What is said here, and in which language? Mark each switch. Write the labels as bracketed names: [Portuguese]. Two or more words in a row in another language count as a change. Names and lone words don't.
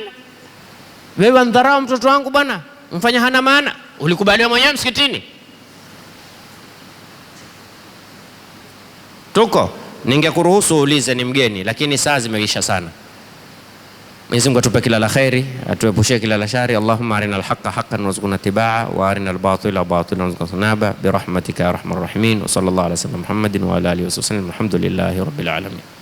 [Swahili] Wewe ndharau mtoto wangu bwana, mfanya hana maana. Ulikubaliwa mwenyewe msikitini. Tuko ningekuruhusu uulize, ni mgeni, lakini saa zimeisha sana. Mwenyezi Mungu atupe kila la khairi, atuepushie kila la shari. [Arabic] اللهم أرنا الحق حقا وارزقنا اتباعه وأرنا الباطل باطلا وارزقنا اجتنابه برحمتك يا أرحم الراحمين. وصلى الله على سيدنا محمد وعلى آله وصحبه. الحمد لله رب العالمين.